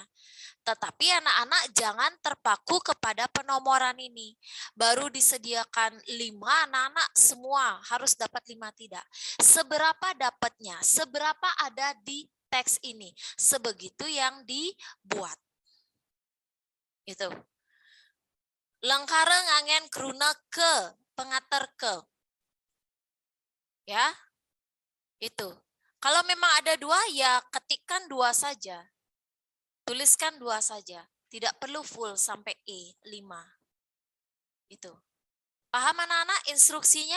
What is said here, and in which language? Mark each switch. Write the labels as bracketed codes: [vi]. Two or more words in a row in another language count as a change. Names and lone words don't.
[id] Tetapi anak-anak jangan terpaku kepada penomoran ini. Baru disediakan 5, anak-anak semua harus dapat 5 tidak. Seberapa dapatnya? Seberapa ada di teks ini? Sebegitu yang dibuat. Itu. [ban] Lengkara ngangen kruna ke, pengater ke. [id] Ya. Itu. Kalau memang ada 2, ya ketikkan 2 saja. Tuliskan 2 saja. Tidak perlu full sampai E5. Itu. Paham anak-anak instruksinya?